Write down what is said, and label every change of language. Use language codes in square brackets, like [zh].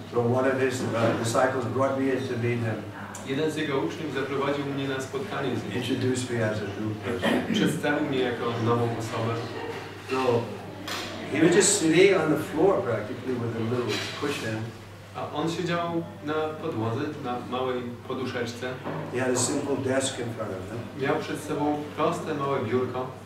[en] So one of his disciples brought me in to meet him. [pl] Jeden z jego uczniów zaprowadził mnie na spotkanie z nim. [en] Introduced me as a new person. [pl] Przedstawił mnie jako nową osobę. [en] So he was just sitting on the floor practically with a little cushion. [pl] A on siedział na podłodze, na małej poduszeczce. [en] He had a simple desk in front of him. [pl] Miał przed sobą proste, małe biurko.